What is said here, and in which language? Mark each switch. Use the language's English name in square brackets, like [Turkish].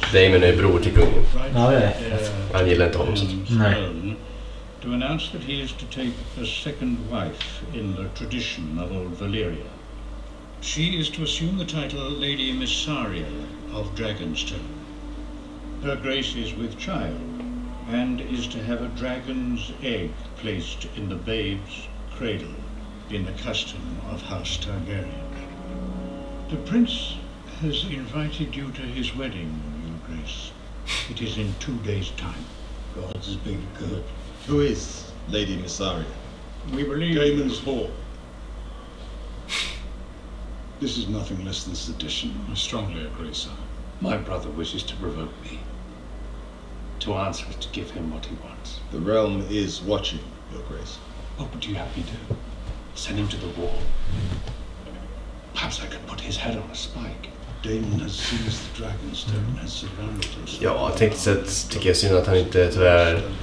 [Swedish] Damon är bror till kungen. Ja, det är. Han gillar inte honom så. Nej. [English] To announce that he is to take a second wife in the tradition of old Valyria. She is to assume the title Lady Missaria of Dragonstone. Her grace is with child and is to have a dragon's egg placed in the babe's cradle. been the custom of House Targaryen. The prince has invited you to his wedding, Your Grace. It is in 2 days' time. God's been good. Who is Lady Missaria? We believe Daemon's whore. This is nothing less than sedition. I strongly agree, sir. My brother wishes to provoke me. To answer it, to give him what he wants. The realm is watching, Your Grace. What would you have me do? Send him to the wall? Perhaps I could put his head on a spike. Daemon has seized the Dragonstone and has surrounded himself. [Swedish] Ja, tekniskt sett tycker jag synd att han inte tyvärr...